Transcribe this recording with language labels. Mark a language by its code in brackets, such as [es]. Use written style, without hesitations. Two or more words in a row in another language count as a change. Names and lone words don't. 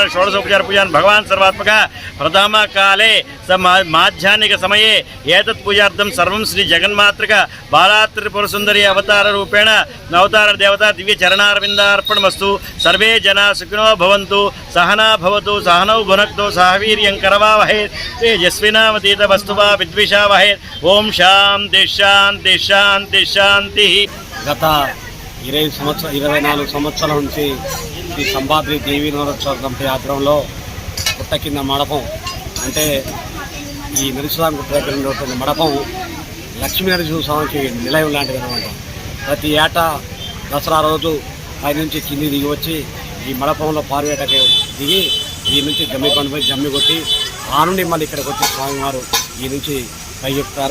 [sa] षोडशोपचार पूजन भगवान सर्वात्मक प्रथम काले माध्याह्निक समये एतत् पूजार्थं सर्वं श्री जगन्मातृक बाला त्रिपुरसुंदरी अवतार रूपेण अवतार देवता दिव्य चरणारविन्दार्पणमस्तु सर्वे जना सुखिनो भवन्तु सहना भवतु सहनौ भुनक्तु सह वीर्यं करवावहै तेजस्विनावतीतमस्तु मा विद्विषावहै ओम शांति शांति शांति शांति। [te] గత 24 సంవత్సరాల నుంచి ఈ సంబాద్రి దేవీ నవరత్న కమిటీ ఆధ్వర్యంలో పుట్ట కింద మండపం అంటే ఈ నిరుసలాంగుట్ట దగ్గర ఉన్నటువంటి మండపం లక్ష్మీనరసింహస్వామికి నిలయం లాంటిది అనమాట. ప్రతి ఏటా దసరా రోజు పైనుంచి కింది దిగి వచ్చి ఈ మండపంలో పారువేటకి దిగి ఈ నుంచి జమ్మి పండుపై జమ్మి కొట్టి ఆ నుండి మళ్ళీ ఇక్కడికి వచ్చి స్వామివారు ఈ నుంచి పైకెత్తారు.